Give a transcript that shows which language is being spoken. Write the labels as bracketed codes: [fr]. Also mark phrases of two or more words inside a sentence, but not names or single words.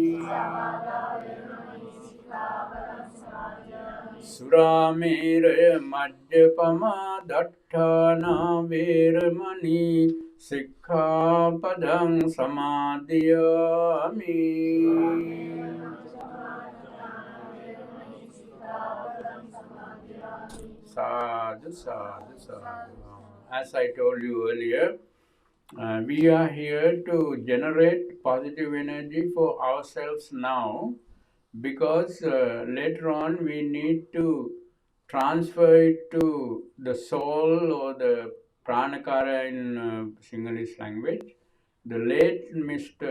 [pi] සුරාමේරය මජ්ජපමා දට්ඨානා වේරමණී සික්ඛාපදං සමාදියාමි. Sadhu, sadhu, sadhu. [en] As I told you earlier, we are here to generate positive energy for ourselves now, because later on we need to transfer it to the soul or the pranakara in Sinhalese language, the late Mr.